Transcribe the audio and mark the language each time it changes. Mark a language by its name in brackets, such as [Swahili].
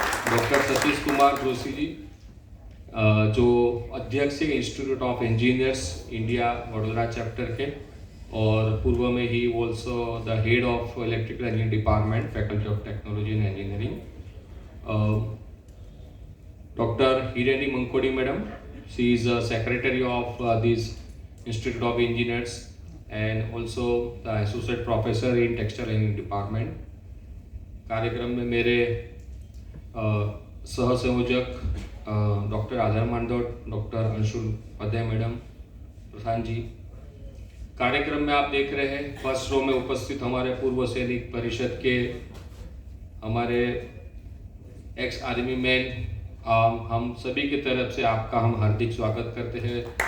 [Hindi] Doctor Satish Kumar Joshi ji, जो अध्यक्ष है institute of engineers India Vadodara chapter के, और पूर्व में he [English] Also the head of electrical engineering department, faculty of technology and engineering. Dr. Hirani Mankodi madam, she is a secretary of this Institute of Engineers and also the associate professor in textile engineering department. [Hindi] कार्यक्रम में मेरे सह संयोजक doctor आधार मांडोट, doctor Anshul पदे madam, प्रधान जी। कार्यक्रम में आप देख रहे हैं फर्स्ट रो में उपस्थित हमारे पूर्व सैनिक परिषद के हमारे एक्स आर्मी मैन, हम सभी की तरफ से आपका हम हार्दिक स्वागत करते हैं।